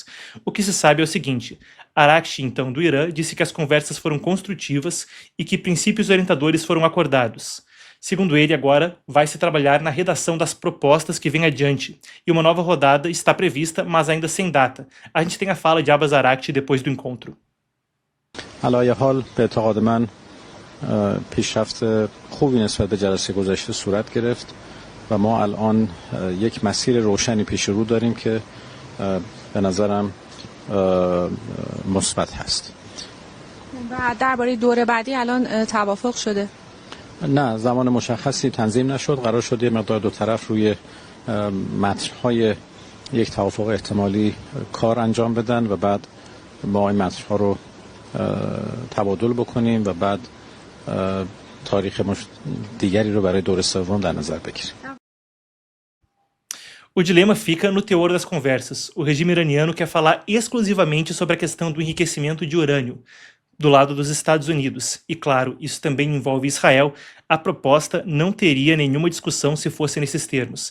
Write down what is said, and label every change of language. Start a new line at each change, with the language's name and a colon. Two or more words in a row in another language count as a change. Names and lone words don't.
Portuguese: O que se sabe é o seguinte: Araghchi, então, do Irã, disse que as conversas foram construtivas e que princípios orientadores foram acordados. Segundo ele, agora vai-se trabalhar na redação das propostas que vêm adiante, e uma nova rodada está prevista, mas ainda sem data. A gente tem a fala de Abbas Araghchi depois do encontro.
Persian: علای حال به اعتقاد من پیشرفت خوبی نسبت به جلسه گذشته صورت گرفت و ما الان یک مسیر روشنی پیش رو داریم که به نظرم مثبت هست. و درباره دوره بعدی الان توافق شده؟ نه، زمان مشخصی تنظیم نشد. قرار شد یه مقدار دو طرف روی متن‌های یک توافق احتمالی کار انجام بدن و بعد ما این متن‌ها رو تبادل بکنیم و بعد تاریخ دیگری رو برای دور سوم در نظر بگیریم.
Portuguese: O dilema fica no teor das conversas. O regime iraniano quer falar exclusivamente sobre a questão do enriquecimento de urânio, do lado dos Estados Unidos. E claro, isso também envolve Israel. A proposta não teria nenhuma discussão se fosse nesses termos.